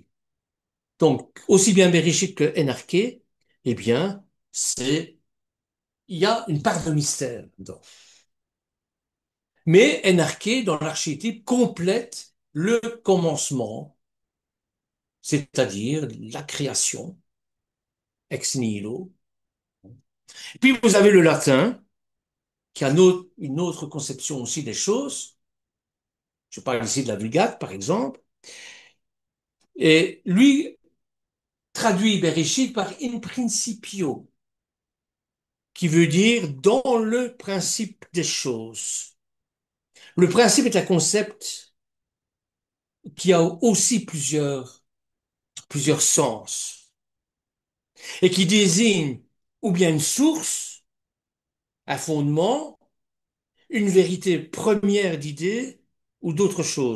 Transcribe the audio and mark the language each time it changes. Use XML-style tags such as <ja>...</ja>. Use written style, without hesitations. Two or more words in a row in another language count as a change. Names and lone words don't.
<fr>Donc, aussi bien Bereshit que Enarché, eh bien, il y a une part de mystère dedans. Mais Enarché, dans l'archétype, complète le commencement, c'est-à-dire la création,</fr> <la>ex nihilo.</la> <fr>Puis vous avez le latin, qui a une autre conception aussi des choses. Je parle ici de la Vulgate, par exemple. Et lui traduit Bereshit par</fr> <la>in principio,</la> <fr>qui veut dire dans le principe des choses. Le principe est un concept qui a aussi plusieurs sens et qui désigne ou bien une source, un fondement, une vérité première d'idée ou d'autre chose.</fr>